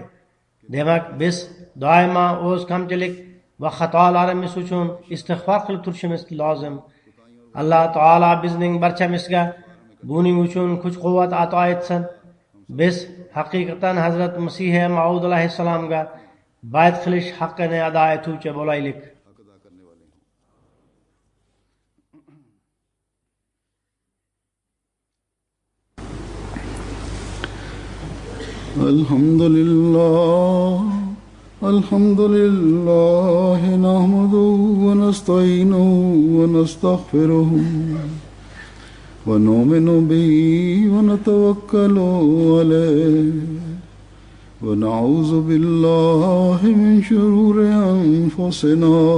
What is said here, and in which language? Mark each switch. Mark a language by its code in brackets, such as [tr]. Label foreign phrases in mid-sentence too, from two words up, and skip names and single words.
[uz] Demak, biz doimo o'z kamchilik va xatolarimiz uchun istig'for qilib turishimiz lozim. Alloh taolo bizning barchamizga buning uchun kuch-quvvat ato etsin. Biz haqiqatan Hazrat Masih Maud alayhissalomga bayt qilish haqqini ado etuvchi bo'laylik. [ar] الحمد لله نحمده ونستعينه ونستغفره ونؤمن به ونتوكل عليه ونعوذ بالله من شرور أنفسنا